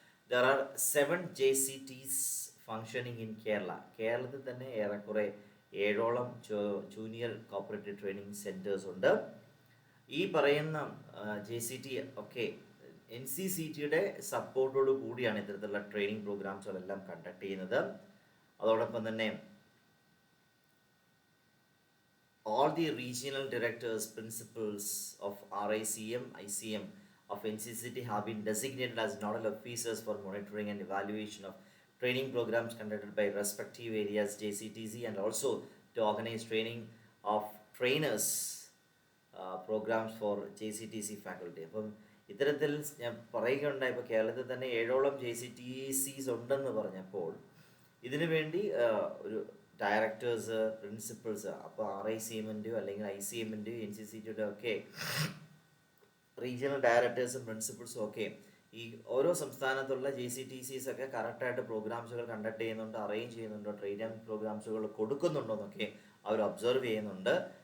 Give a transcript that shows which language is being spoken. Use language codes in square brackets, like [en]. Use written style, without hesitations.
[en] There are 7 JCTs functioning in Kerala. [ml] കേരളത്തിൽ തന്നെ ഏറെക്കുറെ 7ഓളം ജൂനിയർ കോപ്പറേറ്റീവ് ട്രെയിനിങ് സെൻറ്റേഴ്സ് ഉണ്ട്. ഈ പറയുന്ന JCT ഒക്കെ NCCTയുടെ സപ്പോർട്ടോട് കൂടിയാണ് ഇത്തരത്തിലുള്ള ട്രെയിനിങ് പ്രോഗ്രാംസുകളെല്ലാം കണ്ടക്ട് ചെയ്യുന്നത്. അതോടൊപ്പം തന്നെ [en] all the regional directors, principals of RICM, ICM of NCCT have been designated as nodal officers for monitoring and evaluation of training programs conducted by respective areas JCTC, and also to organize training of trainers programs for JCTC faculty. [ml] അപ്പം ഇത്തരത്തിൽ ഞാൻ പറയുകയുണ്ടായി, ഇപ്പോൾ കേരളത്തിൽ തന്നെ 7ഓളം JCTCs ഉണ്ടെന്ന് പറഞ്ഞപ്പോൾ ഇതിനു വേണ്ടി ഒരു ഡയറക്ടേഴ്സ്, പ്രിൻസിപ്പൾസ്, അപ്പോൾ RICMൻ്റെയോ അല്ലെങ്കിൽ ICMൻ്റെയോ NCCTയുടെ ഒക്കെ റീജിയണൽ ഡയറക്ടേഴ്സും പ്രിൻസിപ്പൾസും ഒക്കെ ഈ ഓരോ സംസ്ഥാനത്തുള്ള JCTCs ഒക്കെ കറക്റ്റായിട്ട് പ്രോഗ്രാംസുകൾ കണ്ടക്ട് ചെയ്യുന്നുണ്ടോ, അറേഞ്ച് ചെയ്യുന്നുണ്ടോ, ട്രെയിനിങ് പ്രോഗ്രാംസുകൾ കൊടുക്കുന്നുണ്ടോ എന്നൊക്കെ അവർ ഒബ്സർവ് ചെയ്യുന്നുണ്ട്.